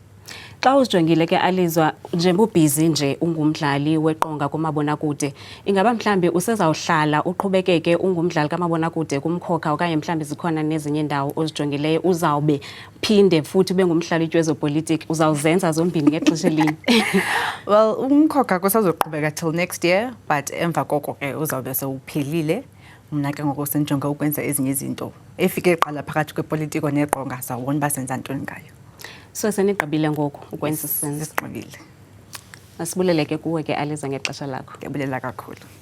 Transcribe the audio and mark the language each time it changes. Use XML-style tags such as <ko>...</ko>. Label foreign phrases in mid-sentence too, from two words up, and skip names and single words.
<xh>Xa uzijongile ke Alizwa njengoba ubhizi nje ungumdlali weqonga kumabonakude, ingaba mhlambi usezawuhlala uqhubekeke ungumdlali kamabonakude kuMkhokha okanye mhlambi zikhona nezinye indawo ozijongileyo uzawube phinde futhi ube ngumdlali wezopolitiki uzawuzenza zombini ngexesha elinye? Well, uMkhokha kusazoqhubeka</xh> <en>till next year</en> <xh>but emva koko ke uzawube sewuphelile. Mna ke ngoku sendijonga ukwenza ezinye izinto efike eqala phakathi kwepolitiko neqonga sawubona uba senza ntoni ngayo. So senigqibile ngoku ukwenza isenzo? Sigqibile. Masibuleleke kuwe ke Alizwa ngexesha lakho. Ndiyabulela kakhulu.</xh>